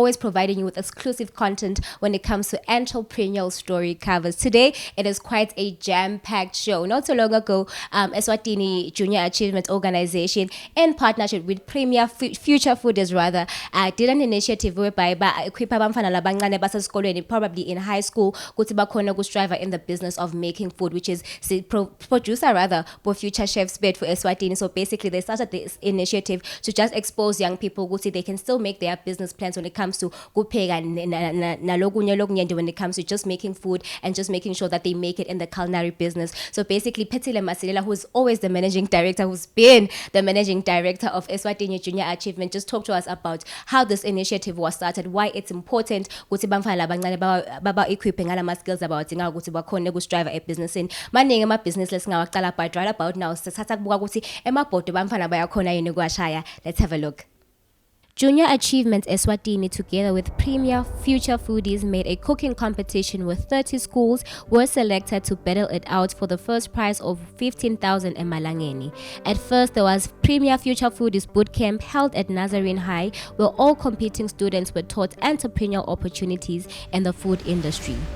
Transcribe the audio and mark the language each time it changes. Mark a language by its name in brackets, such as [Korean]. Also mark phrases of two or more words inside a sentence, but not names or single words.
[English] Always providing you with exclusive content when it comes to entrepreneurial story covers. Today, it is quite a jam-packed show. Not so long ago, Eswatini Junior Achievement Organization, in partnership with Premier Future Foodies, did an initiative whereby equip [Swati] abamfana labancane basesikolweni, [English] probably in high school, [Swati] ukuthi bakhona ukustrive [English] in the business of making food, which is producer for future chefs bed for Eswatini. So basically they started this initiative to just expose young people ukuthi they can still make their business plans when it comes to [Swati] kupheka nalokunye [English] when it comes to just making food and just making sure that they make it in the culinary business. So basically Petile Masilela, who's always the managing director, who's been the managing director of Eswatini Junior Achievement, just talked to us about how this initiative was started, why it's important [Swati] ukuthi bamfana labancane baba [English] equipping ala skills about [Swati] ukuthi bakhone ukustrive ebusinessini. Maningi ama-business lesingawaqala [English] but right about now [Swati] sithatha kubuka ukuthi emabhodo bamfana bayakhona yini ukuwashaya. [English] Let's have a look. Junior Achievement Eswatini, together with Premier Future Foodies, made a cooking competition with 30 schools were selected to battle it out for the first prize of 15,000 emalangeni. At first, there was Premier Future Foodies Bootcamp held at Nazarene High, where all competing students were taught entrepreneurial opportunities in the food industry.